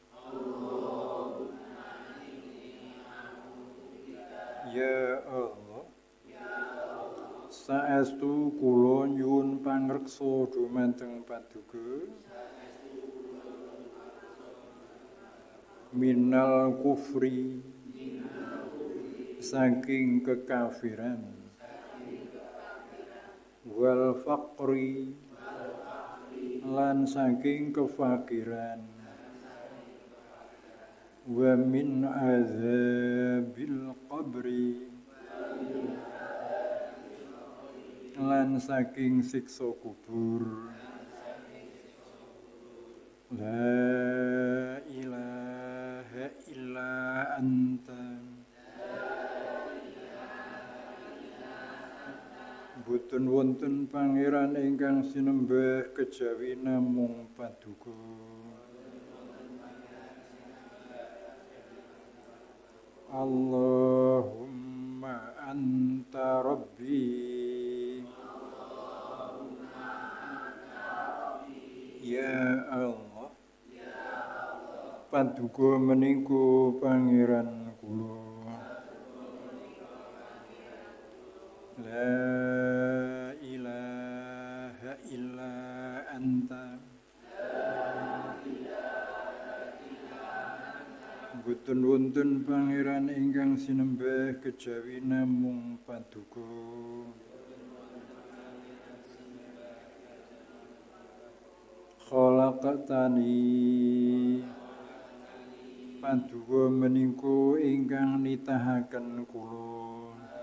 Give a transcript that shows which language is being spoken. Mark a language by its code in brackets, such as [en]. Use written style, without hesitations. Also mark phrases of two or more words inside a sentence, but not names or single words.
[jv] Ya Allah, saestu kula nyuwun pangreksa dhumateng paduka [ar] minal kufri, [jv] saking kekafiran, [ar] wal faqri, [jv] lan saking kefakiran, [ar] wa min azabil qabri, [jv] lan saking siksa kubur. [ar] La ilaha illa anta. [jv] Boten wonten pangeran ingkang sinembah kejawi namung paduka. [ar] Allahumma anta rabbi. Ya Allah, [jv] paduka menika pangeran kula. [ar] La ilaha illa anta. [jv] Boten wonten pangeran ingkang sinembah kejawi namung paduka. Khalaqtani, paduka menika ingkang nitahaken kula.